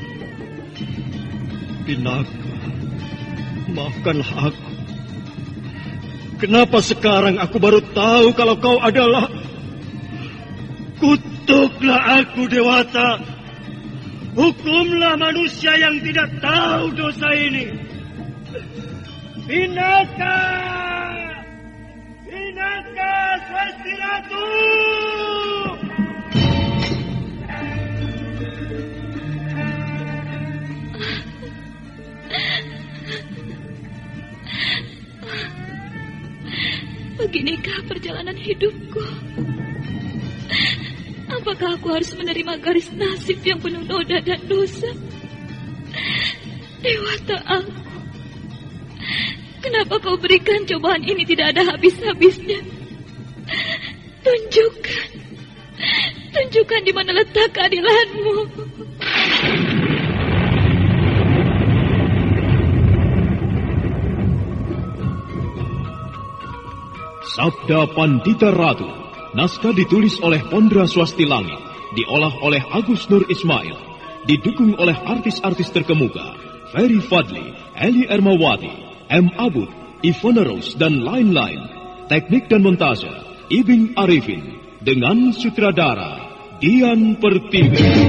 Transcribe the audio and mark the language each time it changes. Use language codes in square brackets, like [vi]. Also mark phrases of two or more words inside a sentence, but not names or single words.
[id] Pinaka, maafkanlah aku. Kenapa sekarang aku baru tahu kalau kau adalah... Kutuklah aku, Dewata. Hukumlah manusia yang tidak tahu dosa ini. Pinaka! Pinaka Swasti Ratu! Beginikah perjalanan hidupku? Apakah aku harus menerima garis nasib yang penuh noda dan dosa? Dewata aku, kenapa kau berikan cobaan ini tidak ada habis-habisnya? Tunjukkan di mana letak keadilanmu. Sabda Pandita Ratu. Naskah ditulis oleh Pondra Swasti Langit, diolah oleh Agus Nur Ismail, didukung oleh artis-artis terkemuka, Ferry Fadli, Eli Ermawati, M. Abud, Ivana Rose, dan lain-lain. Teknik dan montase, Ibing Arifin, dengan sutradara Dian Pertiwi.